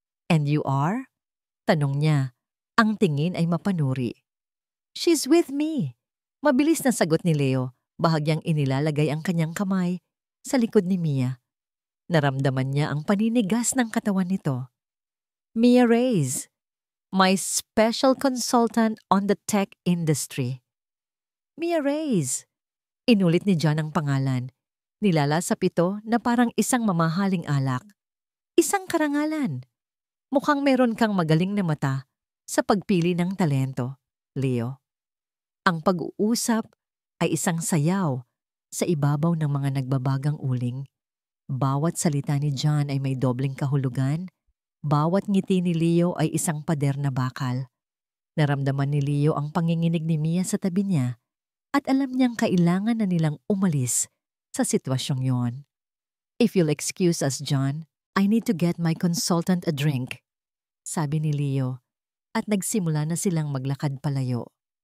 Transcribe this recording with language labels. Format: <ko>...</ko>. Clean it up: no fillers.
<en>"And you are?"</en> <tl>Tanong niya. Ang tingin ay mapanuri.</tl> <en>"She's with me."</en> <tl>Mabilis na sagot ni Leo, bahagyang inilalagay ang kanyang kamay sa likod ni Mia. Naramdaman niya ang paninigas ng katawan nito.</tl> <en>"Mia Reyes, my special consultant on the tech industry." "Mia Reyes."</en> <tl>Inulit ni John ang pangalan. Nilalasap ito na parang isang mamahaling alak. Isang karangalan. Mukhang meron kang magaling na mata sa pagpili ng talento, Leo. Ang pag-uusap ay isang sayaw sa ibabaw ng mga nagbabagang uling. Bawat salita ni John ay may dobleng kahulugan. Bawat ngiti ni Leo ay isang pader na bakal. Naramdaman ni Leo ang panginginig ni Mia sa tabi niya at alam niyang kailangan na nilang umalis sa sitwasyong yon.</tl> <en>"If you'll excuse us, John, I need to get my consultant a drink,"</en> <tl>sabi ni Leo, at nagsimula na silang maglakad palayo.</tl>